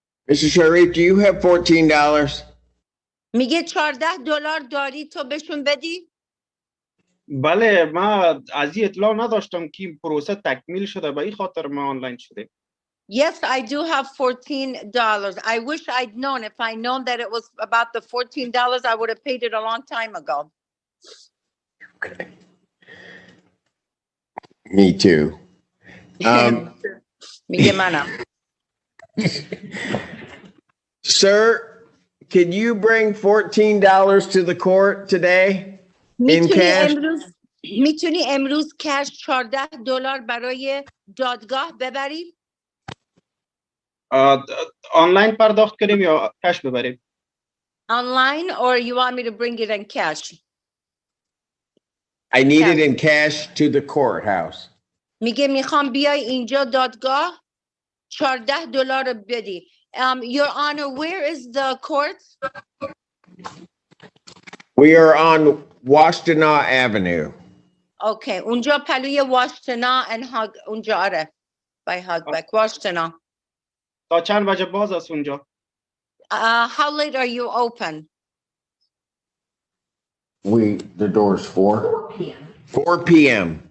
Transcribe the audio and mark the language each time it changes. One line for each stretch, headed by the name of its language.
English: Mr. Sharif, do you have $14?
Persian: میگه $14 داری تو بهشون بدی بله ما از این اطلاع نداشتم که این پروسه تکمیل شده به این خاطر ما آنلاین شده.
English: Yes, I do have $14. I wish I'd known. If I'd known that it was about the $14, I would have paid it a long time ago. Okay. Me too.
Persian: میگه منم.
English: Sir, can you bring $14 to the court today in cash?
Persian: میتونی امروز کش $14 برای دادگاه ببری؟ آنلاین پرداخت کنیم یا کش ببریم؟
English: Online or you want me to bring it in cash? I need it in cash to the courthouse.
Persian: میگه میخوام بیای اینجا دادگاه $14 بدی.
English: Your Honor, where is the court? We are on Washtenaw Avenue.
Persian: Okay, اونجا پلوی واشتنا and اونجا آره
English: by Hogback,
Persian: واشتنا. تا چند بجه باز است اونجا؟
English: How late are you open? The door's 4 p.m.